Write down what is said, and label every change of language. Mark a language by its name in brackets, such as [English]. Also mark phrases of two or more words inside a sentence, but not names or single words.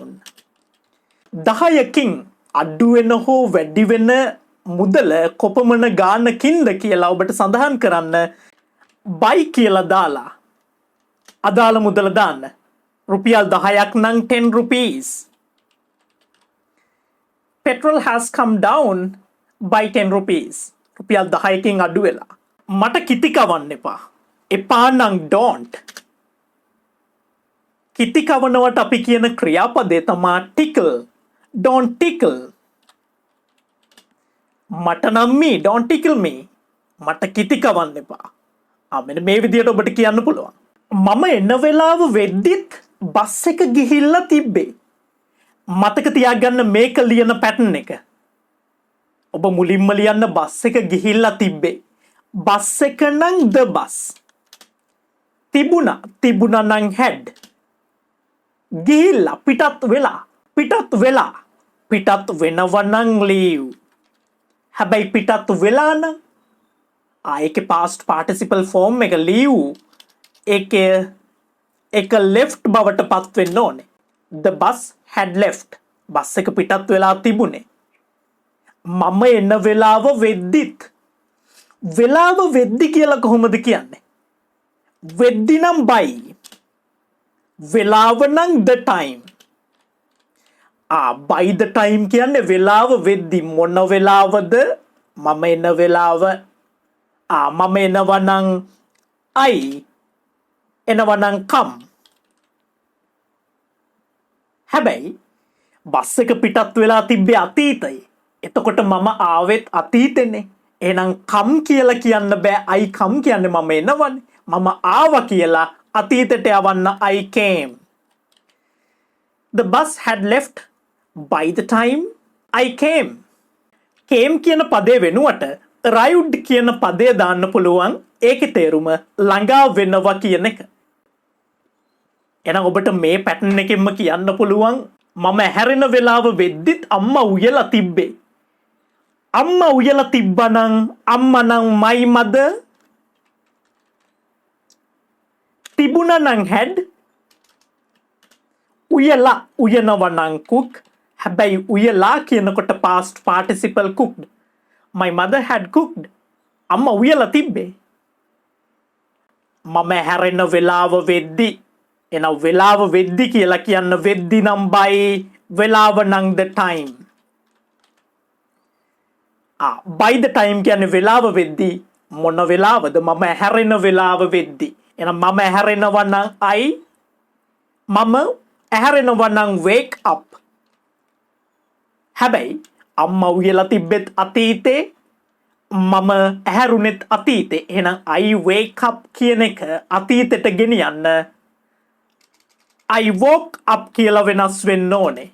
[Sinhala] 10කින් අඩු වෙන හෝ වැඩි වෙන මුදල කොපමණ ගානකින්ද කියලා ඔබට සඳහන් කරන්න buy කියලා දාලා අදාළ මුදල දාන්න. රුපියල් 10ක් නම් 10 rupees. [English] petrol has come down by 10 rupees. [Sinhala] රුපියල් 10කින් අඩු වෙලා. මට කිති කවන්න එපා. එපා නම් don't. කිති කවනවට අපි කියන ක්‍රියාපදේ තමා tickle. [English] Don't tickle. [Sinhala] මට නම් [English] me don't tickle me. [Sinhala] මට කිති කවන්න එපා. මෙන්න මේ විදියට ඔබට කියන්න පුළුවන්. මම එන වෙලාව වෙද්දිත් බස් එක ගිහිල්ලා තිබ්බේ. මතක තියාගන්න මේක ලියන පැටර්න් එක. ඔබ මුලින්ම ලියන්න බස් එක ගිහිල්ලා තිබ්බේ. බස් එක නම් [English] the bus. [Sinhala] තිබුණා නම් had. ගිහිල්ලා පිටත් වෙලා. පිටත් වෙනව නම් leave. හැබැයි පිටත් වෙලා නම් ඒකේ [English] past participle form [Sinhala] එක leave ඒක left බවට පත් වෙන්න ඕනේ. [English] The bus had left. [Sinhala] බස් එක පිටත් වෙලා තිබුණේ. මම එන වෙලාව වෙද්දිත්. වෙලාව වෙද්දි කියලා කොහොමද කියන්නේ? වෙද්දි නම් by. වෙලාව නම් [English] the time. by the time [Sinhala] කියන්නේ වෙලාව වෙද්දි. මොන වෙලාවද? මම එන වෙලාව මම එනවා නම් I එනවා නම් come. හැබැයි බස් එක පිටත් වෙලා තිබ්බේ අතීතයේ. එතකොට මම ආවෙත් අතීතෙනේ. එහෙනම් come කියලා කියන්න බෑ. [English] I come [Sinhala] කියන්නේ මම එනවනේ. මම ආවා කියලා අතීතයට යවන්න [English] I came. The bus had left by the time I came. [Sinhala] came කියන පදේ වෙනුවට arrived කියන පදේ දාන්න පුළුවන්. ඒකේ තේරුම ළඟා වෙනවා කියන එක. එහෙනම් ඔබට මේ පැටර්න් එකෙන්ම කියන්න පුළුවන් මම හැරෙන වෙලාව වෙද්දිත් අම්මා උයලා තිබ්බේ. අම්මා උයලා තිබ්බනම් අම්මා නම් [English] my mother. [Sinhala] තිබුණා නම් had. උයනවා නම් cook. හැබැයි උයලා කියනකොට [English] past participle cooked. My mother had cooked. [Sinhala] අම්මා උයලා තිබ්බේ. මම හැරෙන වෙලාව වෙද්දි. එන වෙලාව වෙද්දි කියලා කියන්න වෙද්දි නම් by. වෙලාව නම් [English] the time. by the time [Sinhala] කියන්නේ වෙලාව වෙද්දි. මොන වෙලාවද? මම හැරෙන වෙලාව වෙද්දි. එහෙනම් මම හැරෙනවා නම් I. මම හැරෙනවා නම් [English] wake up. [Sinhala] හැබැයි අම්මා උයලා තිබ්බෙත් අතීතේ. මම ඇහැරුණෙත් අතීතේ. එහෙනම් [English] I wake up [Sinhala] කියන එක අතීතයට ගෙනියන්න [English] I woke up [Sinhala] කියලා වෙනස් වෙන්න ඕනේ.